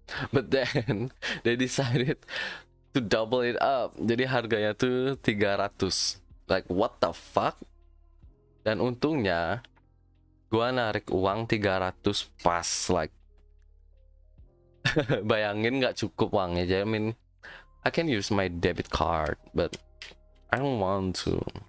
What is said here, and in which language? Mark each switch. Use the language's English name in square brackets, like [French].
[English] But then they decided to double it up. [Indonesian] Jadi harganya tuh 300. [English] Like what the fuck? [Indonesian] Dan untungnya gua narik uang 300 pas, like bayangin nggak cukup uangnya. Jadi [English] I mean I can use my debit card but I don't want to.